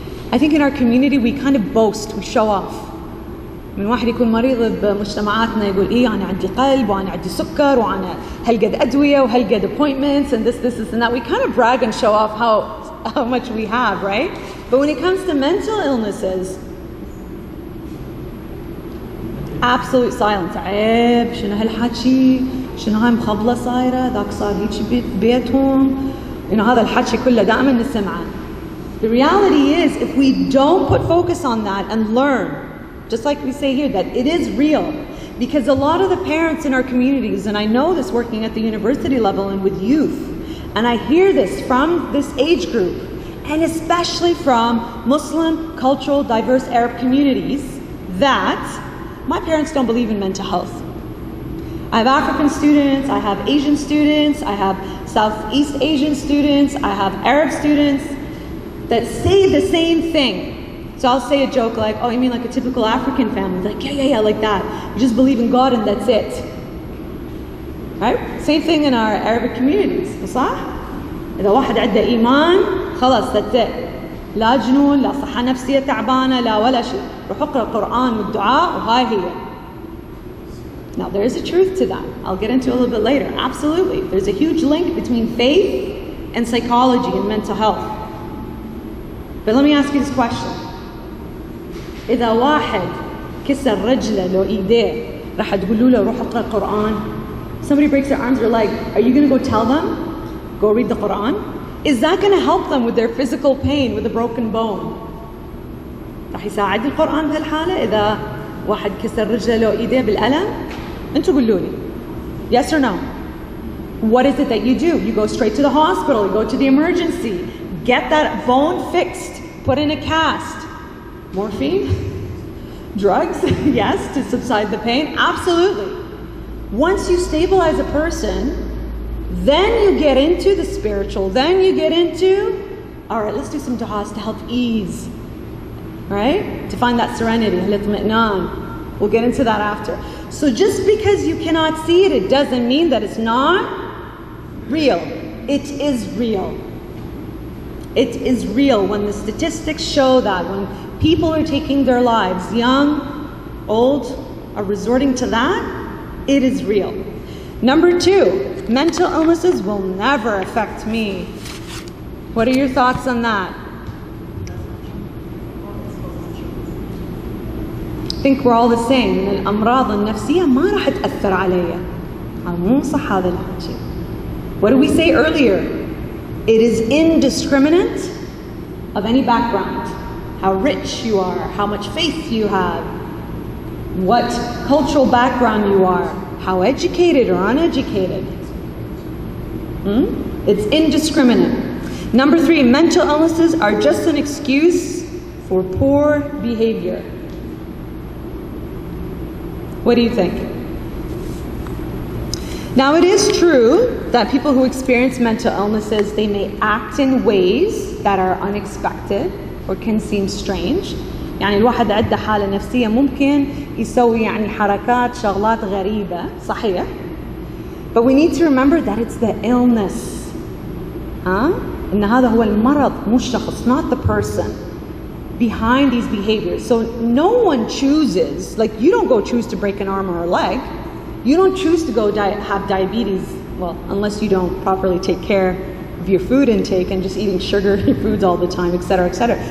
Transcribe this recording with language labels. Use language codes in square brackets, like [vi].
[en] I think in our community we kind of boast, we show off. [ar] من واحد يكون مريض بمجتمعاتنا يقول إيه أنا عندي قلب وأنا عندي سكر وأنا هلقد أدوية وهلقد [en] appointments and this and that. We kind of brag and show off how much we have, right? But when it comes to mental illnesses, absolute silence. [ar] عيب شنو هالحكي شنو هاي مخبلة صايرة ذاك صار هيك بيتهم هذا الحكي كله دائما نسمعه. [en] The reality is, if we don't put focus on that and learn, just like we say here, that it is real, because a lot of the parents in our communities, and I know this working at the university level and with youth, and I hear this from this age group, and especially from Muslim, cultural, diverse Arab communities, that my parents don't believe in mental health. I have African students, I have Asian students, I have Southeast Asian students, I have Arab students that say the same thing. So I'll say a joke like, oh, you mean like a typical African family? Like, yeah, like that. You just believe in God and that's it. Right? Same thing in our Arabic communities. [ar] صح؟ إذا واحد عنده إيمان خلاص [en] that's it. [ar] لا جنون، لا صحة نفسية تعبانة، لا ولا شيء. روح اقرأ القرآن والدعاء وهاي هي. [en] Now there is a truth to that. I'll get into it a little bit later. Absolutely. There's a huge link between faith and psychology and mental health. But let me ask you this question. [ar] إذا واحد كسر رجله لو إيديه راح تقولوا له روح اقرأ القرآن. [en] Somebody breaks their arms or leg, are you going to go tell them, go read the Quran? Is that going to help them with their physical pain, with a broken bone? [ar] راح يساعد القرآن بهالحالة إذا واحد كسر رجله لو إيديه بالألم؟ أنتوا قولوا لي. [en] Yes or no? What is it that you do? You go straight to the hospital, you go to the emergency, get that bone fixed, put in a cast. Morphine? Drugs? Yes, to subside the pain? Absolutely. Once you stabilize a person, then you get into the spiritual, then you get into, all right, let's do some du'as to help ease, right? To find that serenity. We'll get into that after. So just because you cannot see it, it doesn't mean that it's not real. It is real. It is real. When the statistics show that, when people are taking their lives, young, old, are resorting to that, it is real. Number two, mental illnesses will never affect me. What are your thoughts on that? I think we're all the same. [ar] الأمراض النفسية ما راح تأثر علي. مو صح هذا الحكي. [en] What did we say earlier? It is indiscriminate of any background. How rich you are, how much faith you have, what cultural background you are, how educated or uneducated. It's indiscriminate. Number three, mental illnesses are just an excuse for poor behavior. What do you think? Now it is true that people who experience mental illnesses, they may act in ways that are unexpected or can seem strange. [ar] يعني الواحد عنده حالة نفسية ممكن يسوي يعني حركات شغلات غريبة صحيح. [en] But we need to remember that it's the illness. [ar] إن هذا هو المرض مو الشخص, [en] not the person behind these behaviors. So no one chooses, like you don't go choose to break an arm or a leg. You don't choose to go have diabetes, well, unless you don't properly take care of your food intake and just eating sugary foods all the time, etc., etc.